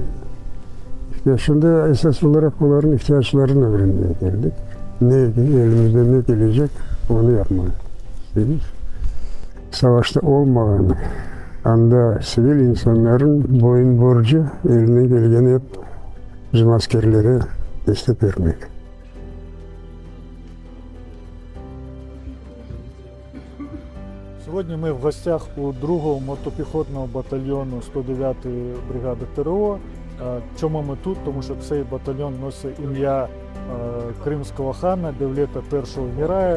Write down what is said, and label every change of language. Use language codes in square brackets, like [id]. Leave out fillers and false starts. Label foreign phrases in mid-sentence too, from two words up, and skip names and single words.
[crh] İşte şimdi esas olarak onların ihtiyaçlarını öğrenmeye geldik. Elimizde ne gelecek onu yapmayı istedik. Savaşta olmayan anda sivil insanların boyun borcu eline geleni hep bizim askerlere destek vermek. [uk] Сьогодні ми в гостях у 2-го мотопіхотного батальйону 109-ї бригади ТРО. Чому ми тут? Тому що цей батальйон носить ім'я кримського хана Девлета І Гірая.